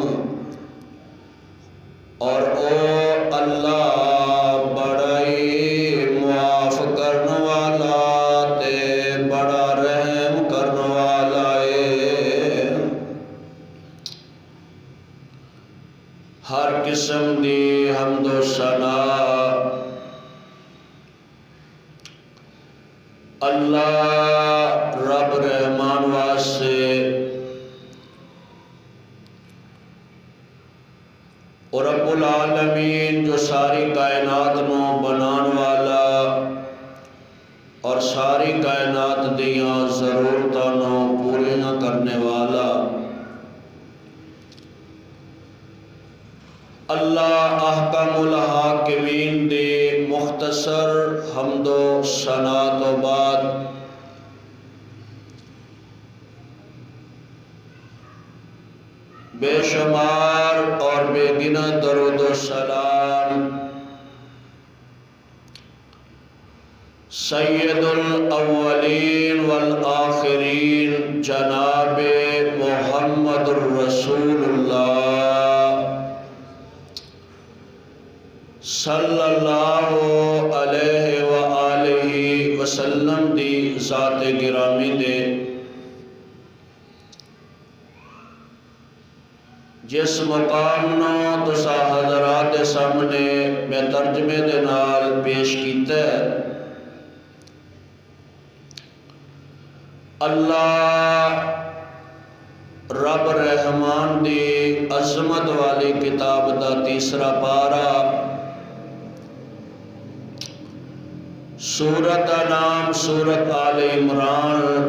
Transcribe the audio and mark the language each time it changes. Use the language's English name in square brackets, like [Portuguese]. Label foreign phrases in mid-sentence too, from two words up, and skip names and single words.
[Punjabi] اور او اللہ بڑا ہی معاف کرنے والا تے بڑا رحم کرنے والا ہے ہر قسم دی حمدو ثنا اللہ رب رحمان واسطے اور [Arabic] رب العالمين [Punjabi] جو ساری کائنات نوں بنانے والا اور ساری کائنات دیاں ضرورتاں نوں پوریاں کرنے والا अल्लाह [Arabic] أحكم الحاكمين [Punjabi] دے مختصر حمدو ثنا تو بعد بے شمار اور بےگنا درود و سلام [Arabic] سيد الأولين والآخرين جنابِ محمد رسول الله صلى الله عليه وآله وسلم [Punjabi] دی ذات گرامی دے جس مقام نوں تساں حضرات دے سامنے میں ترجمے دے نال پیش کیتا ہے اللہ رب رحمان دی عظمت والی کتاب دا تیسرا پارہ سورت کا نام سورت آل عمران